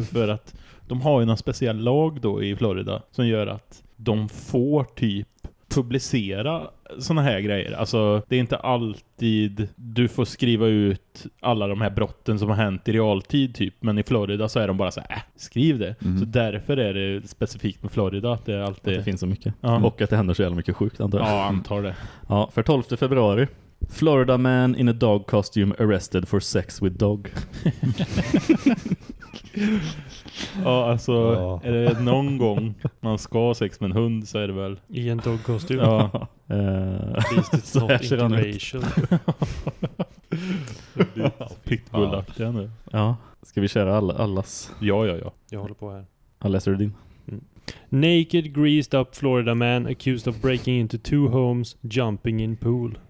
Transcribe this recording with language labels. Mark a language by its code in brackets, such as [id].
[sv] För att de har ju någon speciell lag då i Florida som gör att de får typ publicera såna här grejer. Alltså det är inte alltid du får skriva ut alla de här brotten som har hänt i realtid typ, men i Florida så är de bara så här, skriv det. Mm. Så därför är det specifikt med Florida att det alltid att det finns så mycket. Ja. Och att det händer så jävla mycket sjukt antar jag. Ja, antar det. Ja, för 12 februari. [en] Florida man in a dog costume arrested for sex with dog. [sv] Ja, alltså ja. Är det någon gång man ska ha sex med en hund så är det väl i en dogkostym. Ja. [en] Is this not incarnation? [sv] Pitbull-aktiga nu. Ja. Ska vi köra allas? Ja. Jag håller på här. Han läser du din? [en] Naked, greased up Florida man accused of breaking into two homes, jumping in pool.